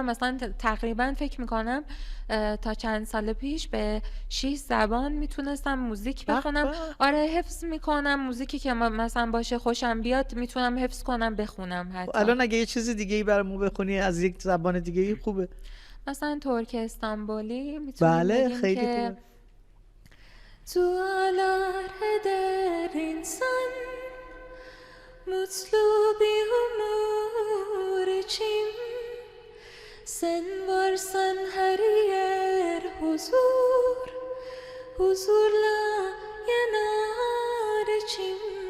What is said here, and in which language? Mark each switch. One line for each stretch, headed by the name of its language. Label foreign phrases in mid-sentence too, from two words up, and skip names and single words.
Persian: مثلا تقریبا فکر میکنم تا چند سال پیش به 6 زبان میتونستم موزیک بخونم. آره حفظ میکنم، موزیکی که مثلا باشه خوشم بیاد میتونم حفظ کنم بخونم. حتی الان اگه یه چیز دیگه ای برامون بخونی از یک زبان دیگه ای خوبه. مثلا ترک استانبولی میتونیم بله بگیم خیلی که خوبه.
Turkish: Dualar eder insan mutlu bir umur için, sen varsan her yer huzur, huzurla yanar içim.